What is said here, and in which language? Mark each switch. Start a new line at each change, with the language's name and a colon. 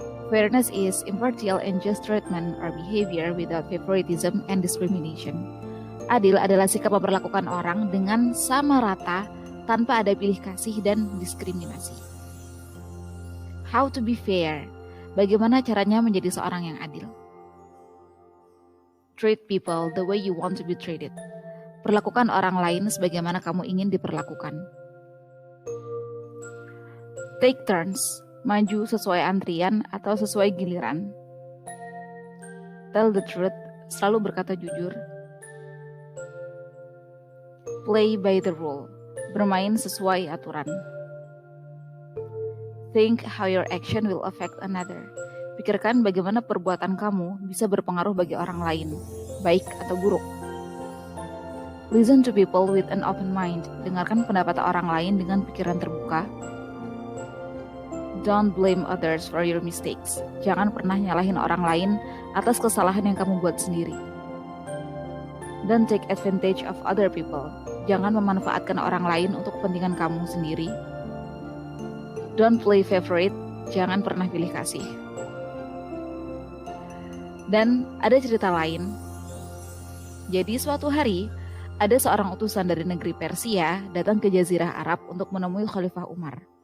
English: Fairness is impartial and just treatment or behavior without favoritism and discrimination.
Indonesian: Adil adalah sikap memperlakukan orang dengan sama rata tanpa ada pilih kasih dan diskriminasi.
English: How to be fair?
Indonesian: Bagaimana caranya menjadi seorang yang adil?
English: Treat people the way you want to be treated.
Indonesian: Perlakukan orang lain sebagaimana kamu ingin diperlakukan.
English: Take turns,
Indonesian: maju sesuai antrian atau sesuai giliran.
English: Tell the truth,
Indonesian: selalu berkata jujur.
English: Play by the rule,
Indonesian: bermain sesuai aturan.
English: Think how your action will affect another.
Indonesian: Pikirkan bagaimana perbuatan kamu bisa berpengaruh bagi orang lain, baik atau buruk.
English: Listen to people with an open mind.
Indonesian: Dengarkan pendapat orang lain dengan pikiran terbuka.
English: Don't blame others for your mistakes.
Indonesian: Jangan pernah nyalahin orang lain atas kesalahan yang kamu buat sendiri.
English: Don't take advantage of other people.
Indonesian: Jangan memanfaatkan orang lain untuk kepentingan kamu sendiri.
English: Don't play favorite.
Indonesian: Jangan pernah pilih kasih. Dan ada cerita lain. Jadi suatu hari, ada seorang utusan dari negeri Persia datang ke Jazirah Arab untuk menemui Khalifah Umar.